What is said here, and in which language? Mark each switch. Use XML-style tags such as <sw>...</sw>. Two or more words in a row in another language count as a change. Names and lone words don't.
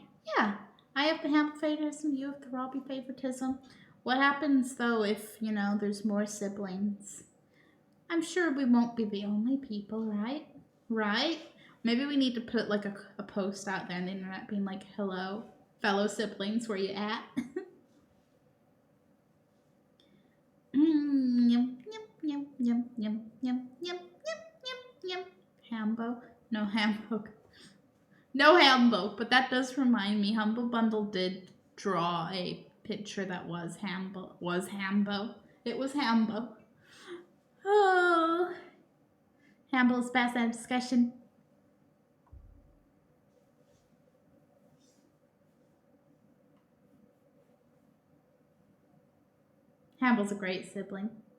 <en>Yeah, I have the Hamble favoritism, you have the Robbie favoritism. What happens, though, if, you know, there's more siblings? I'm sure we won't be the only people, right? Right? Maybe we need to put, like, a post out there on the internet being like, hello, fellow siblings, where you at? Yum, yum, yum, yum, yum, yum, yum, yum, yum. Hambo? No Hambo. No Hambo, but that does remind me, Humble Bundle did draw a picture that was Hambo. It was Hambo. Oh. Hambo's past that discussion. Hamble's a great sibling.</en>